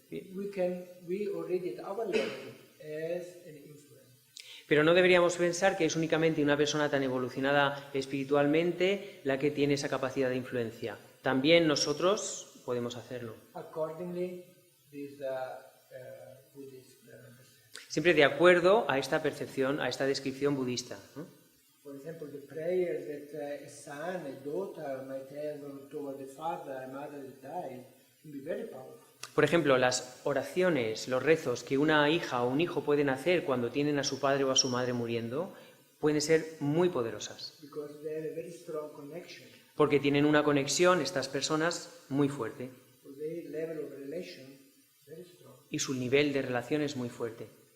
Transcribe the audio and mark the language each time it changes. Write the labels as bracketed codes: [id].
[en] We already at our level as an influence. [es] Pero no deberíamos pensar que es únicamente una persona tan evolucionada espiritualmente la que tiene esa capacidad de influencia. También nosotros podemos hacerlo. [en] Accordingly, this Buddhist [es] Siempre de acuerdo a esta percepción, a esta descripción budista, ¿no? [en] For example, the prayers that a son, a daughter might have toward the father, a mother that died, can be very powerful. [es] Por ejemplo, las oraciones, los rezos que una hija o un hijo pueden hacer cuando tienen a su padre o a su madre muriendo, pueden ser muy poderosas, [en] Because they have a very strong connection. [es] porque tienen una conexión, estas personas, muy fuerte, [en] So their level of relation is very strong. [es] y su nivel de relación es muy fuerte.